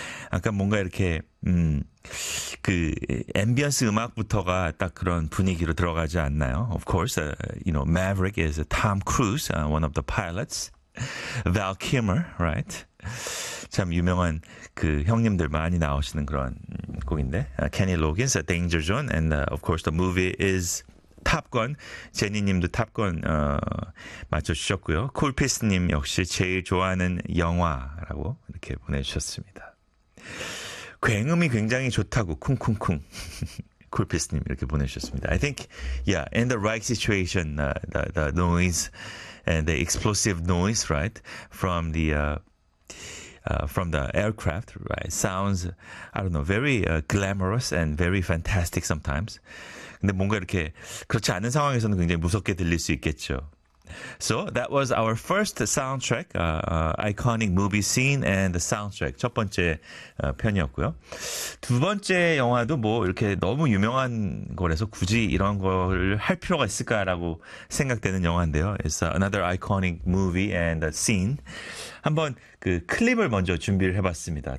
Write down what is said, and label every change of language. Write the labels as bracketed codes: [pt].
[ko] 아까 뭔가 이렇게 그 앰비언스 음악부터가 딱 그런 분위기로 들어가지 않나요? [en] Of course, Maverick is Tom Cruise, one of the pilots. Val Kilmer, right? [ko] 참 유명한 그 형님들 많이 나오시는 그런 곡인데, Kenny Loggins, Danger Zone, [en] and of course the movie is [ko] 탑건, 제니님도 탑건 맞춰주셨고요. 콜피스님 역시 제일 좋아하는 영화라고 이렇게 보내주셨습니다. 굉음이 굉장히 좋다고 쿵쿵쿵 콜피스님 이렇게 보내주셨습니다. [en] I think, yeah, in the right situation, the noise and the explosive noise, right, from the aircraft, right, sounds, I don't know, very glamorous and very fantastic sometimes. [ko] 근데 뭔가 이렇게 그렇지 않은 상황에서는 굉장히 무섭게 들릴 수 있겠죠. [en] So that was our first soundtrack, iconic movie scene and the soundtrack [ko] 첫 번째 편이었고요. 두 번째 영화도 뭐 이렇게 너무 유명한 거라서 굳이 이런 걸할 필요가 있을까라고 생각되는 영화인데요. [en] It's another iconic movie and a scene. [ko] 한번 그 클립을 먼저 준비를 해봤습니다.